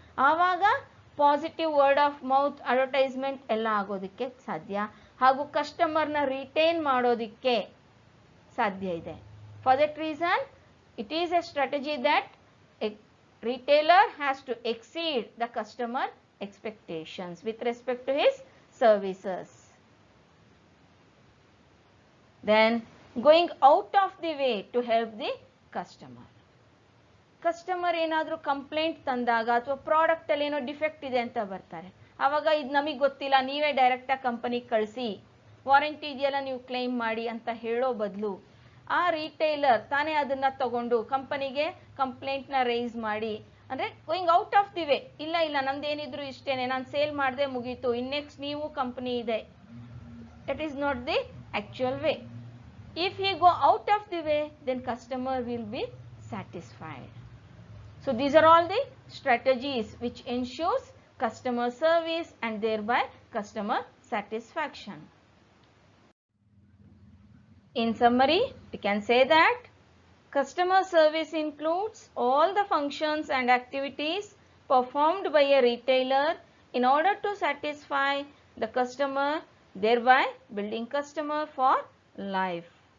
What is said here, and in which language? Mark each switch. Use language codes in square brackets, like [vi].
[kn] ಆವಾಗ positive word of mouth advertisement ಎಲ್ಲ ಆಗೋದಕ್ಕೆ ಸಾಧ್ಯ, ಹಾಗೂ ಕಸ್ಟಮರ್ನ ರಿಟೈನ್ ಮಾಡೋದಕ್ಕೆ ಸಾಧ್ಯ ಇದೆ. [en] For that reason it is a strategy that a retailer has to exceed the customer expectations with respect to his services. Then going out of the way to help the customer. [kn] Customer ಏನಾದರೂ complaint ತಂದಾಗ ಅಥವಾ product ಅಲ್ಲಿ ಏನೋ defect ಇದೆ ಅಂತ ಬರ್ತಾರೆ, ಆವಾಗ ಇದು ನಮಗೆ ಗೊತ್ತಿಲ್ಲ, ನೀವೇ ಡೈರೆಕ್ಟಾಗಿ ಕಂಪನಿಗೆ ಕಳಿಸಿ, ವಾರಂಟಿ ಇದೆಯಲ್ಲ ನೀವು ಕ್ಲೈಮ್ ಮಾಡಿ ಅಂತ ಹೇಳೋ ಬದಲು ಆ ರಿಟೇಲರ್ ತಾನೇ ಅದನ್ನ ತಗೊಂಡು ಕಂಪನಿಗೆ ಕಂಪ್ಲೇಂಟ್ನ ರೈಸ್ ಮಾಡಿ, ಅಂದರೆ [en] going out of the way, [kn] ಇಲ್ಲ ಇಲ್ಲ ನಮ್ದೇನಿದ್ರು ಇಷ್ಟೇನೆ, ನಾನು ಸೇಲ್ ಮಾಡಿದೆ ಮುಗೀತು, ಇನ್ನೆಕ್ಸ್ಟ್ ನೀವು ಕಂಪನಿ ಇದೆ, [en] That is not the actual way. If he go out of the way then customer will be satisfied. So these are all the strategies which ensures customer service and thereby customer satisfaction. In summary, we can say that customer service includes all the functions and activities performed by a retailer in order to satisfy the customer, thereby building customer for life.